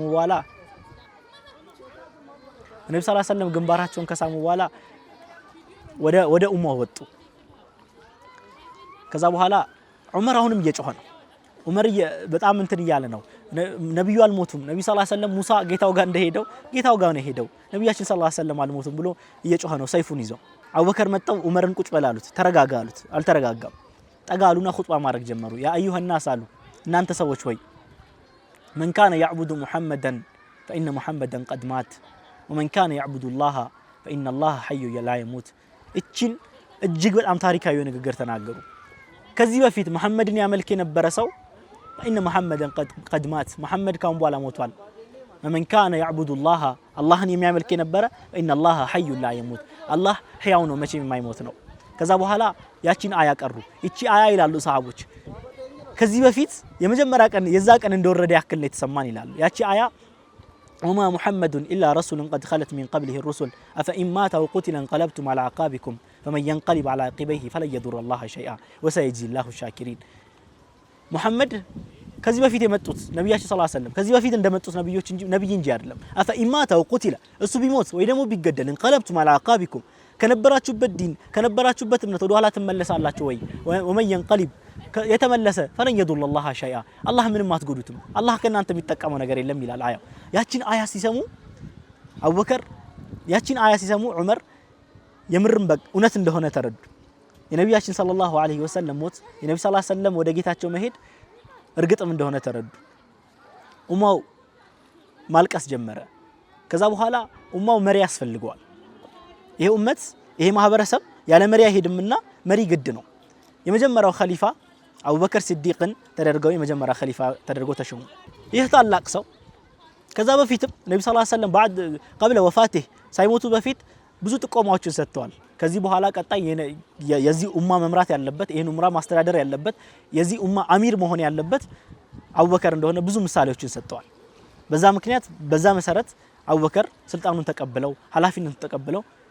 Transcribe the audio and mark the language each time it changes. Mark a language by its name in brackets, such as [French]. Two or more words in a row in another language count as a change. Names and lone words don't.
[Amharic] ከሳሙ በኋላ ወደ ኡማው ወጡ። ከዛ በኋላ ዑመር አሁንም እየጮኸ ነው። ዑመር በጣም እንትን እያለ ነው። ነብዩ አልሞቱም። ነብዩ [Arabic] صلى الله عليه وسلم [Amharic] ሙሳ ጌታው ጋር እንደሄደው ጌታው ጋር ነው ሄደው ነብያችን [Arabic] صلى الله عليه وسلم [Amharic] አልሞቱም ብሎ እየጮኸ ነው ሰይፉን ይዘው። አቡበከር መጣው ዑመርን ቁጭ በል አሉት። ተረጋጋ አሉት። አልተረጋጋም። ጠጋሉና ኹጥባ ማድረግ ጀመሩ። [Arabic] يا أيها الناس [Amharic] አሉ እናንተ ሰዎች ሆይ [Arabic] من كان يعبد محمدا فإن محمدا قد مات ومن كان يعبد الله فإن الله حي لا يموت። [Amharic] እቺን እጅግ በጣም ታሪካዊ ንግግር ተናገሩ። ከዚህ በፊት መሐመድን ያመልክ የነበረ ሰው [Arabic] فإن محمدا قد مات محمد كان بوالا موتوال ومن كان يعبد الله الله [Amharic] የሚያመልክ የነበረ [Arabic] فإن الله حي لا يموت الله [Amharic] ሕያው ነው መቼም የማይሞት ነው። ከዛ በኋላ ያቺን አያ ቀሩ። እቺ አያ ይላሉ ሰሃቦች ከዚህ በፊት የመጀመሪያ ቀን የዛ ቀን እንደወረደ ያክል ነው የተሰማን ይላሉ። ያቺ አያ [Arabic] وما محمد إلا رسول قد خلت من قبله الرسل أفإن مات أو قتل انقلبتم على أعقابكم فمن ينقلب على عقبيه فلن يضر الله شيئا وسيجزي الله الشاكرين። [Amharic] ሙሐመድ ከዚህ በፊት የመጡት ነብያችን [Arabic] صلى الله عليه وسلم [Amharic] ከዚህ በፊት እንደመጡት ነብይ እንጂ አይደለም። [Arabic] أفإن مات أو قتل [Amharic] እሱ ቢሞት ወይ ደግሞ ቢገደል [Arabic] انقلبتم على أعقابكم [Amharic] ከነበራችሁበት ዲን ከነበራችሁበት እምነት ወደ ኋላ ትመለሳላችሁ ወይ [Arabic] ومن ينقلب [Amharic] የተመለሰ [Arabic] فلن يضر الله شيئا [Amharic] አላህ ምንም አትጎዱትም አላህ ከናንተ የሚጠቀመው ነገር የለም ይላል አያው። ያቺን አያ ሲሰሙ አቡበከር ያቺን አያ ሲሰሙ ዑመር የምርም እውነት እንደሆነ ተረዱ። የነብያችን [Arabic] صلى الله عليه وسلم [Amharic] ሞት የነብዩ [Arabic] صلى الله عليه وسلم [Amharic] ወደ ጌታቸው መሄድ እርግጥም እንደሆነ ተረዱ። ኡማው ማልቀስ ጀመረ። ከዛ በኋላ ኡማው መሪ ያስፈልገዋል። ይሄ ኡመት ይሄ ማህበረሰብ ያለ መሪ አይሄድምና መሪ ግድ ነው። የመጀመሪያው ኸሊፋ አቡበከር ሲዲቅን ተደርገው የመጀመሪያ ኸሊፋ ተደርገው ተሾሙ። ይህ ታላቅ ሰው ከዛ በፊትም ነብዩ [Arabic] صلى الله عليه وسلم قبل وفاته [Amharic] ሳይሞቱ በፊት ብዙ ጥቆማዎችን ሰጥተዋል። ከዚህ በኋላ ቀጣይ የዚህ ኡማ መምራት ያለበት ይሄን ኡምራ ማስተዳደር ያለበት የዚህ ኡማ አሚር መሆን ያለበት አቡበከር እንደሆነ ብዙ ምሳሌዎችን ሰጥተዋል። በዛ ምክንያት በዛ መሰረት አቡበከር ስልጣኑን ተቀብለው ኃላፊነቱን ተቀብለው